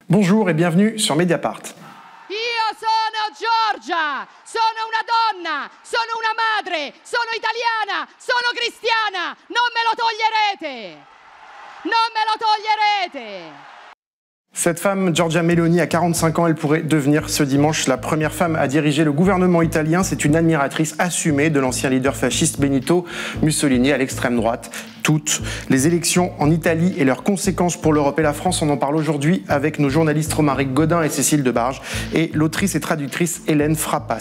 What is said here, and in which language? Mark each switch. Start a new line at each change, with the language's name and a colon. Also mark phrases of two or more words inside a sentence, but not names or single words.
French: Bonjour et bienvenue sur Mediapart.
Italian: Io sono Giorgia, sono una donna, sono una madre, sono italiana, sono cristiana, non me lo toglierete! Non me lo toglierete!
French: Cette femme, Giorgia Meloni, a 45 ans. Elle pourrait devenir ce dimanche la première femme à diriger le gouvernement italien. C'est une admiratrice assumée de l'ancien leader fasciste Benito Mussolini à l'extrême droite. Toutes les élections en Italie et leurs conséquences pour l'Europe et la France, on en parle aujourd'hui avec nos journalistes Romaric Godin et Cécile Debarge et l'autrice et traductrice Hélène Frappa.